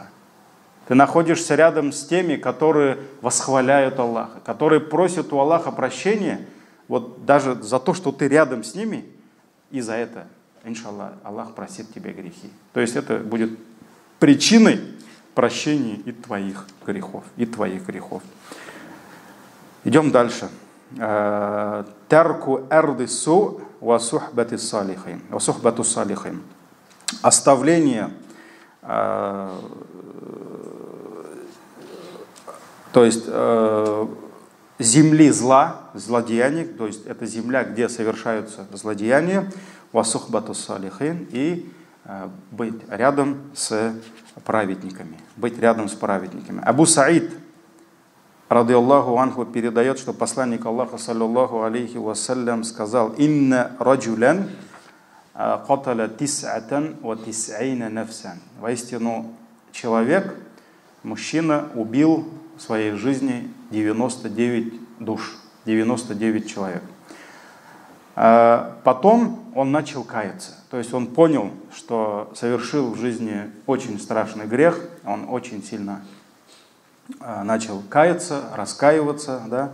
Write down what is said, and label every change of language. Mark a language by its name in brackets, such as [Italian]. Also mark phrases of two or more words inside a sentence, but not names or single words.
[Russian] Ты находишься рядом с теми, которые восхваляют Аллаха, которые просят у Аллаха прощения, вот даже за то, что ты рядом с ними, и за это, иншаллах, Аллах простит тебе грехи. То есть это будет причиной прощения и твоих грехов, и твоих грехов. Идем дальше. [Arabic] ترك أرض السوء وصحبة الصالحين. [Russian] Оставление, то есть земли зла, злодеяний, то есть это земля, где совершаются злодеяния, [Arabic] وصحبة الصالحين, [Russian] и быть рядом с праведниками. Быть рядом с праведниками. Абу Саид, [Arabic] رضي الله عنه, [Russian] передает, что посланник Аллаха, [Arabic] صلى الله عليه وسلم, [Russian] сказал: [Arabic] «إن رجلا قتل تسعة وتسعين نفسا». [Russian] Воистину, человек, мужчина, убил в своей жизни 99 душ, 99 человек. Потом он начал каяться. То есть он понял, что совершил в жизни очень страшный грех, он очень сильно начал каяться, раскаиваться, да?